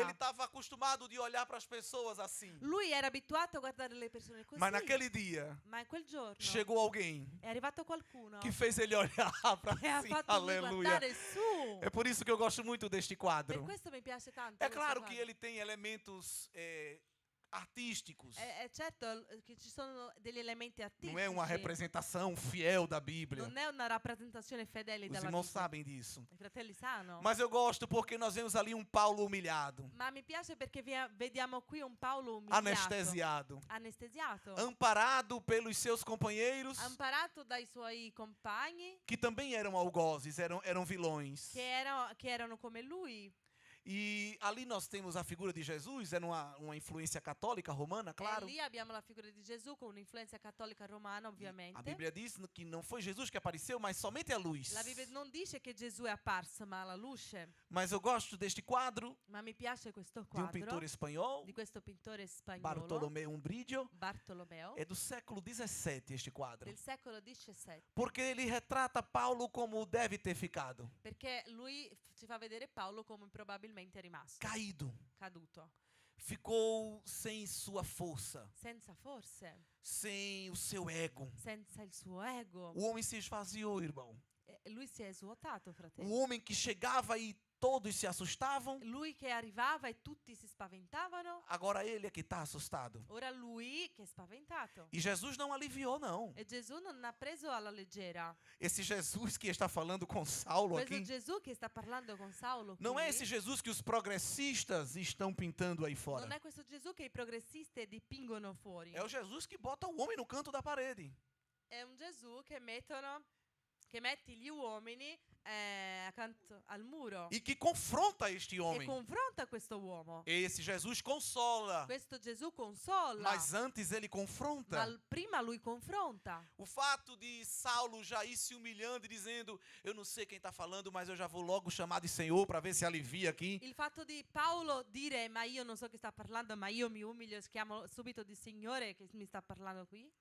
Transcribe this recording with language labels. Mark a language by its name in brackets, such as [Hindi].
[Portuguese] Ele estava acostumado de olhar para as pessoas assim. [Italian] Lui era abituato a guardare le persone così. [Portuguese] Mas naquele dia, [Italian] Ma in quel giorno [Portuguese] chegou alguém [Italian] è arrivato qualcuno [Portuguese] que fez ele olhar para [Italian] che ha [Portuguese] si. [Italian] fatto lui [Portuguese] Aleluia. [Italian] guardare su. [Portuguese] É por isso que eu gosto muito deste [Italian] Per [Portuguese] quadro. [Italian] questo mi piace tanto. [Portuguese] É [Italian] questo [Portuguese] claro que [Italian] quadro. [Portuguese] ele tem elementos artísticos. [Italian] È certo che ci sono degli elementi artistici. [Portuguese] Não é uma representação fiel da Bíblia. [Italian] Non è una rappresentazione fedele [Portuguese] Os [Italian] della [Portuguese] irmãos [Italian] Bibbia. [Portuguese] sabem disso. [Italian] I fratelli sanno. [Portuguese] Mas eu gosto porque nós vemos ali um Paulo humilhado, [Italian] Ma mi piace perché vediamo qui un Paolo umiliato, [Portuguese] anestesiado, [Italian] anestesiato, [Portuguese] amparado pelos seus companheiros, [Italian] amparato dai suoi compagni [Portuguese] que também eram algozes, eram vilões. [Italian] che erano come lui. [Portuguese] E ali nós temos a figura de Jesus, era uma influência católica romana, claro. [Italian] E lì abbiamo la figura di Gesù con un'influenza cattolica romana, ovviamente. [Portuguese] A Bíblia diz que não foi Jesus que apareceu, mas somente a luz. [Italian] La Bibbia non dice che Gesù è apparso, ma la luce. [Portuguese] Mas eu gosto deste quadro [Italian] Ma mi piace questo [Portuguese] de um [Italian] quadro [Portuguese] pintor espanhol, [Italian] di questo pittore spagnolo, [Portuguese] Bartolomeu Umbrídio. [Italian] Bartolomeo, [Portuguese] É do século 17 este quadro. [Italian] del secolo XVII. [Portuguese] Porque ele retrata Paulo como deve ter ficado. [Italian] Perché lui ci fa vedere Paolo come probabilmente è rimasto, [Portuguese] Caído. [Italian] caduto, [Portuguese] Ficou sem sua força, [Italian] senza forze, [Portuguese] sem o seu ego. [Italian] senza il suo ego. [Portuguese] O homem se esvaziou, irmão. [Italian] E lui si è svuotato, [Portuguese] O [Italian] fratello. [Portuguese] homem que chegava e todos se assustavam, [Italian] Lui che arrivava e tutti si spaventavano, [Portuguese] agora ele é que está assustado. [Italian] ora lui che è spaventato. [Portuguese] E Jesus não aliviou, não. [Italian] E Gesù non ha preso alla leggera. [Portuguese] Esse Jesus que está falando com Saulo [Italian] Questo [Portuguese] aqui, [Italian] Gesù che sta parlando con Saulo [Portuguese] não [Italian] qui, [Portuguese] é esse Jesus que os progressistas estão pintando aí [Italian] non [Portuguese] fora. [Italian] è questo Gesù che i progressisti dipingono fuori. [Portuguese] É o Jesus que bota o homem no canto da parede. [Italian] È un Gesù che metti gli uomini accanto al muro [Portuguese] E que confronta este [Italian] e [Portuguese] homem. [Italian] confronta questo uomo. [Portuguese] Esse Jesus consola, [Italian] Questo Gesù consola, [Portuguese] mas antes ele confronta. [Italian] ma prima lui confronta. [Portuguese] O fato de Saulo já ir se humilhando e dizendo: eu não sei quem está falando, mas eu já vou logo chamar de Senhor para ver se alivia aqui. [Italian] Il fatto di Paolo dire ma io non so chi sta parlando, ma io mi umilio e chiamo subito di Signore che mi sta parlando qui.